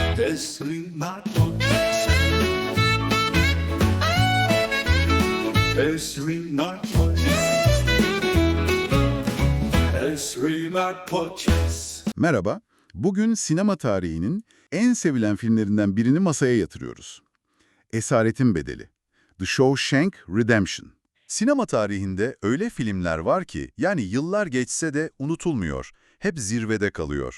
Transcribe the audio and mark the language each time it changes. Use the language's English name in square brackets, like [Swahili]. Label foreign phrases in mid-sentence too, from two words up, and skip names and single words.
[Turkish] Esri narcotics. Esri narcotics. Esri narcotics. Merhaba, bugün sinema tarihinin en sevilen filmlerinden birini masaya yatırıyoruz. Esaretin Bedeli, The Shawshank Redemption. Sinema tarihinde öyle filmler var ki, yani yıllar geçse de unutulmuyor, hep zirvede kalıyor.